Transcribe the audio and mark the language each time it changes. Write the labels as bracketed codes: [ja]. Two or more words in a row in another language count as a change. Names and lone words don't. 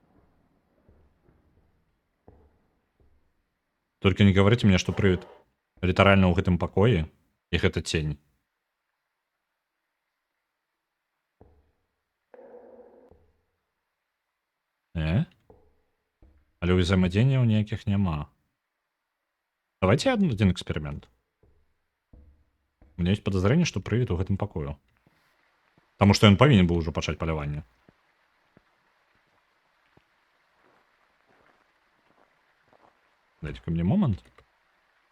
[be] Толькі не гаварыце мне, што прывіт літаральна ў гэтым пакоі, і гэта цень. Але ўзаемадзеянняў ніякіх няма. [ru] Давайте один эксперимент. У меня есть подозрение, что [be] прывід у гэтым пакою. [ru] Потому что он повинен был уже [be] пачаць паляванне. [ru] Дайте-ка мне момент.